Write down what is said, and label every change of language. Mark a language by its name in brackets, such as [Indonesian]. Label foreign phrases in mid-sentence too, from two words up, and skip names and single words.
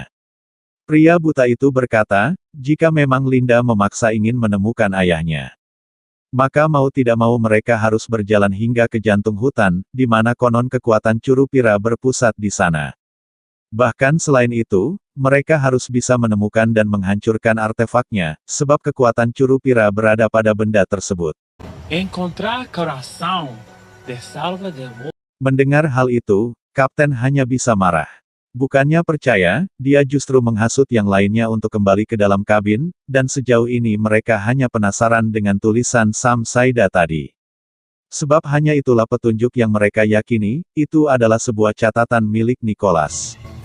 [Indonesian] Pria buta itu berkata, jika memang Linda memaksa ingin menemukan ayahnya, maka mau tidak mau mereka harus berjalan hingga ke jantung hutan, di mana konon kekuatan Curupira berpusat di sana. Bahkan selain itu, mereka harus bisa menemukan dan menghancurkan artefaknya, sebab kekuatan Curupira berada pada benda tersebut. [Portuguese] Encontrar coração de salva de amor. [Indonesian] Mendengar hal itu, Kapten hanya bisa marah. Bukannya percaya, dia justru menghasut yang lainnya untuk kembali ke dalam kabin, dan sejauh ini mereka hanya penasaran dengan tulisan Sam Saida tadi. Sebab hanya itulah petunjuk yang mereka yakini, itu adalah sebuah catatan milik Nicholas.